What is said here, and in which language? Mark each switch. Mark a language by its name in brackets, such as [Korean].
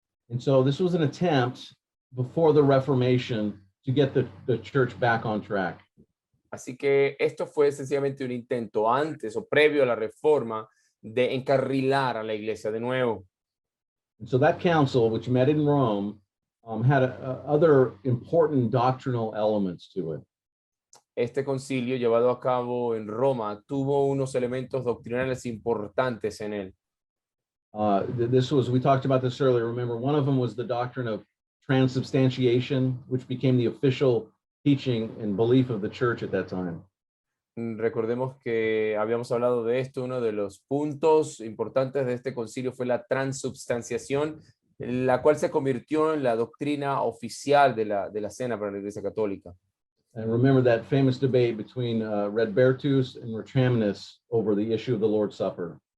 [English] And so this was an attempt before the Reformation to get the church back on track. [Spanish] Así que esto fue sencillamente un intento antes o previo a la reforma de encarrilar a la iglesia de nuevo. [English] And so that council, which met in Rome, had other important doctrinal elements to it. [Spanish] Este concilio llevado a cabo en Roma tuvo unos elementos doctrinales importantes en él. [English] We talked about this earlier. Remember, one of them was the doctrine of transubstantiation, which became the official teaching and belief of the church at that time. [Spanish] Recordemos que habíamos hablado de esto. Uno de los puntos importantes de este concilio fue la transubstanciación, la cual se convirtió en la doctrina oficial de la cena para la Iglesia Católica. [English] And remember that famous debate between Radbertus and Rachaminus over the issue of the Lord's Supper.